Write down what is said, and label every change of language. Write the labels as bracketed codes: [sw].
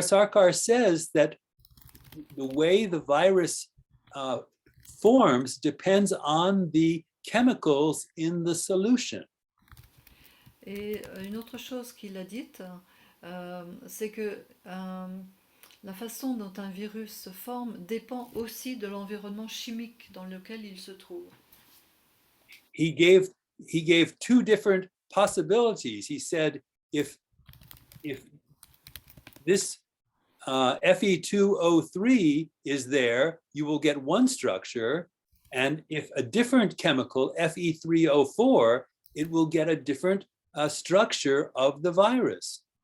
[en] Sarkar says that the way the virus forms depends on the chemicals in the solution. [fr] Et une autre chose qu'il a dite, c'est que la façon dont un virus se forme dépend aussi de l'environnement chimique dans lequel il se trouve. [en] He gave two different possibilities. He said, if this Fe2O3 is there, you will get one structure, and if a different chemical, Fe3O4, it will get a different structure of the virus.